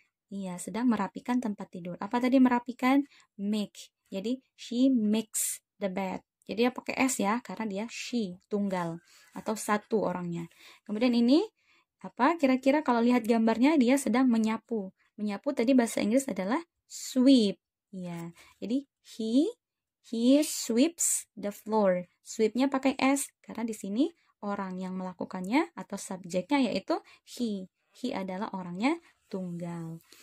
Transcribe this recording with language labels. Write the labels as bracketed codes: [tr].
[id] Iya, sedang merapikan tempat tidur. Apa tadi merapikan? Make. [en] Jadi she makes the bed. [id] Jadi dia pakai S ya, karena dia she, tunggal atau satu orangnya. Kemudian ini apa? Kira-kira kalau lihat gambarnya dia sedang menyapu. Menyapu tadi bahasa Inggris adalah sweep. Iya. [en] Jadi he sweeps the floor. [id] Sweepnya pakai S karena di sini orang yang melakukannya atau subjeknya yaitu he. He adalah orangnya tunggal.